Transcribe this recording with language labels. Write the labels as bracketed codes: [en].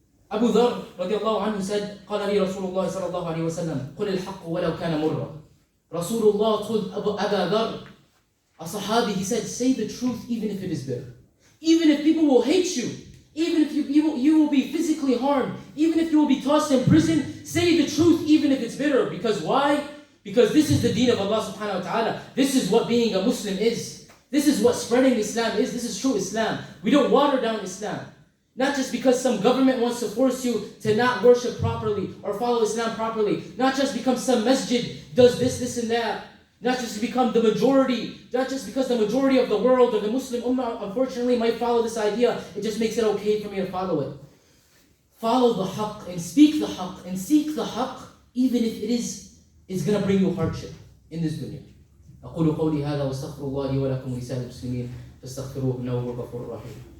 [en] Abu Dharr radiallahu anhu said, [ar] قال لي رسول الله صلى الله عليه وسلم قل الحق ولو كان مرا. [en] Rasulullah told Abu Dharr, a sahabi, he said, say the truth even if it is bitter. Even if people will hate you, even if you will be physically harmed, even if you will be tossed in prison, Say the truth even if it's bitter. Because why? Because this is the deen of Allah subhanahu wa ta'ala. This is what being a Muslim is. This is what spreading Islam is. This is true Islam. We don't water down Islam. Not just because some government wants to force you to not worship properly or follow Islam properly. Not just because some masjid does this and that. Not just to become the majority. Not just because the majority of the world or the Muslim ummah unfortunately might follow this idea. It just makes it okay for me to follow it. Follow the haqq and speak the haqq and seek the haqq even if it is going to bring you hardship in this dunya. [ar] أقول قولي هذا واستغفر الله لي ولكم ولسائر المسلمين فاستغفروه إنه هو الغفور الرحيم.